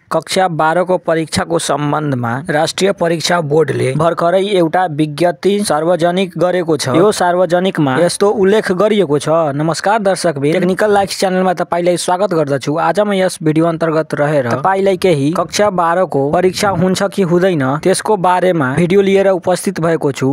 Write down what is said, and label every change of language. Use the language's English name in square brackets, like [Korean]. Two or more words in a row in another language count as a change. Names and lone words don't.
[Nepali] कक्षा 12 को परीक्षा को संबंध में राष्ट्रीय परीक्षा बोर्ड ले भर्खरै एउटा विज्ञप्ति सार्वजनिक गरेको छ। यो सार्वजनिक मा यस्तो उल्लेख गरिएको छ। नमस्कार दर्शक बिन, टेक्निकल लाइक्स च्यानलमा तपाईलाई स्वागत गर्दछु। आज म यस भिडियो अन्तर्गत रहेर तपाईलाई केही कक्षा 12 को परीक्षा हुन्छ कि हुँदैन त्यसको बारेमा भिडियो लिएर उपस्थित भएको छु।